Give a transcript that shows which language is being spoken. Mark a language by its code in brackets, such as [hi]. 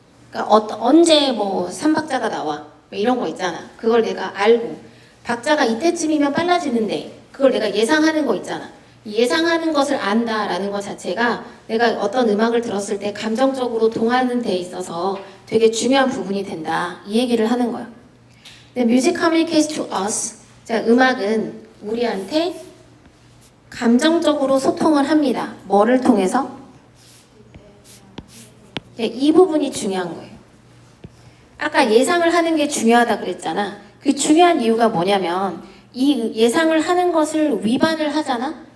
[ko] 그러니까 언제 뭐 3박자가 나와 뭐 이런 거 있잖아. 그걸 내가 알고 박자가 이때쯤이면 빨라지는데 그걸 내가 예상하는 거 있잖아. 예상하는 것을 안다라는 것 자체가 내가 어떤 음악을 들었을 때 감정적으로 동하는 데 있어서 되게 중요한 부분이 된다. 이 얘기를 하는 거야. 근데 [en] music communicates to us. [ko] 자, 음악은 우리한테 감정적으로 소통을 합니다. 뭐를 통해서? 이 부분이 중요한 거예요. 아까 예상을 하는 게 중요하다 그랬잖아. 그 중요한 이유가 뭐냐면 이 예상을 하는 것을 위반을 하잖아.